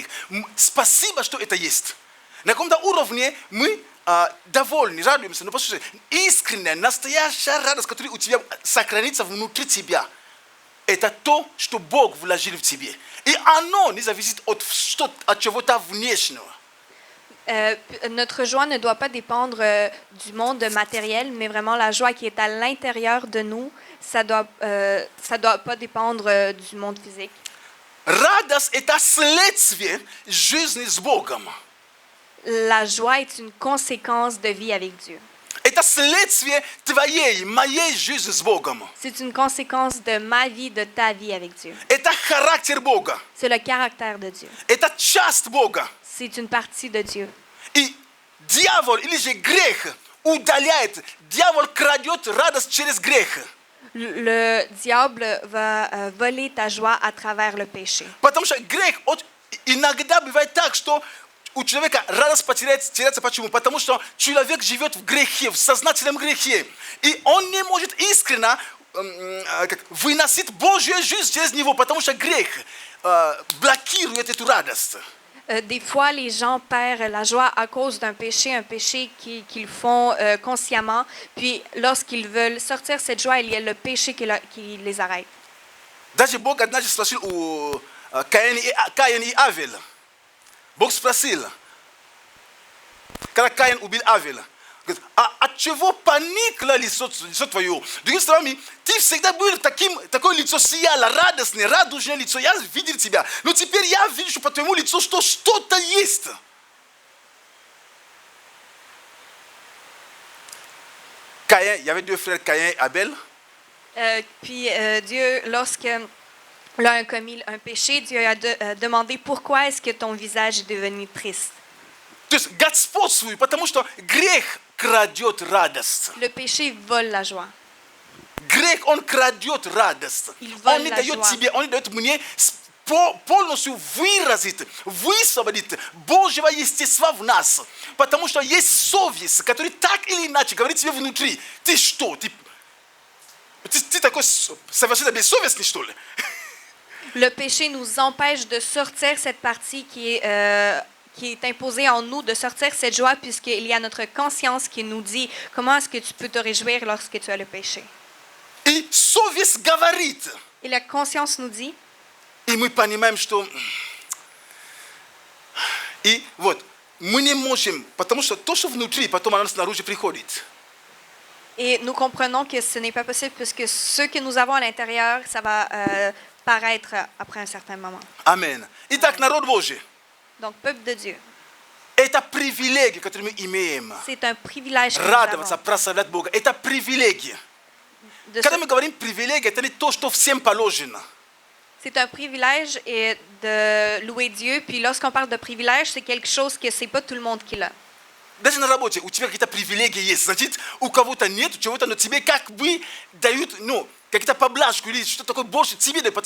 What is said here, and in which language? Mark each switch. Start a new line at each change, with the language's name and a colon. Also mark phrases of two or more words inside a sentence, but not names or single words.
Russian: Спасибо, что это есть. На каком-то уровне мы довольны, радуемся, но послушай, искренняя, настоящая радость, которая у тебя сохранится внутри тебя, это то, что Бог вложил в тебе. И оно не зависит от чего-то внешнего.
French: Notre joie ne doit pas dépendre du monde matériel, mais vraiment la joie qui est à l'intérieur de nous, ça doit pas dépendre du monde physique.
Russian: Радость – это следствие жизни с Богом.
French: La joie est une conséquence de vie avec Dieu.
Russian: Это следствие твоей, моей жизни с Богом.
French: C'est une conséquence de ma vie, de ta vie avec Dieu.
Russian: Это характер Бога.
French: C'est le caractère de Dieu.
Russian: Это часть Бога.
French: C'est une partie de Dieu.
Russian: И дьявол или же грех удаляет, дьявол крадет радость через грех.
French: Le diable va voler ta joie à travers le péché.
Russian: Потому что грех, иногда бывает так, что у человека радость теряется. Почему? Потому что человек живет в грехе, в сознательном грехе. И он не может искренне выносить Божью жизнь через него, потому что грех блокирует эту радость.
French: Des fois, les gens perdent la joie à cause d'un péché, un péché qu'ils font consciemment. Puis, lorsqu'ils veulent sortir cette joie, il y a le péché qui les arrête.
Russian: Даже Бог однажды спросил у Каина и Авеля. Бог спросил, когда Каин убил Авеля, говорит, а от чего поникло лицо твое? Другими словами, ты всегда был такое лицо сияло, радостное, радужное лицо. Я видел тебя, но теперь я вижу, что по твоему лицу что-то есть.
French: Caïn, il y avait 2 frères, Caïn et Abel. Puis Dieu, lorsque l'un a commis un péché, Dieu a demandé pourquoi est-ce que ton visage est devenu triste.
Russian: То есть господствует, потому что грех крадет радость.
French: Le péché vole la joie.
Russian: Грех, он крадет радость.
French: Il
Russian: Он
French: vole
Russian: не
French: la
Russian: дает
French: joie.
Russian: тебе, он не дает мне Пол полностью выразит, высвободит Божьего естества в нас. Потому что есть совесть, которая так или иначе говорит тебе внутри: ты что, ты такой совершенно бессовестный, что ли?
French: Le péché nous empêche de sortir cette partie qui est imposée en nous, de sortir cette joie, puisqu'il y a notre conscience qui nous dit comment est-ce que tu peux te réjouir lorsque tu as le péché.
Russian: И совесть говорит.
French: Et la conscience nous dit,
Russian: И мы понимаем, что... И вот, мы не можем, потому что то, что внутри, потом оно снаружи приходит.
French: et nous comprenons que ce n'est pas possible, puisque ce que nous avons à l'intérieur, ça va paraître après un certain moment.
Russian: Амин. Итак, народ Божий,
French: Donc, peuple de Dieu,
Russian: это привилегия, которую мы имеем.
French: c'est un privilège que nous
Russian: Радоваться,
French: avons.
Russian: прославлять Бога. Это привилегия.
French: De
Russian: Когда
French: se-
Russian: мы говорим привилегия, это не то, что всем положено.
French: C'est un privilège et de louer Dieu. Puis lorsqu'on parle de privilège, c'est quelque chose que c'est pas tout le monde qui l'a.
Russian: Даже на работе у тебя какие-то привилегии есть. Значит, у кого-то нет, у чего-то, но тебе как бы дают, какие-то поблажку или что такое больше тебе дают.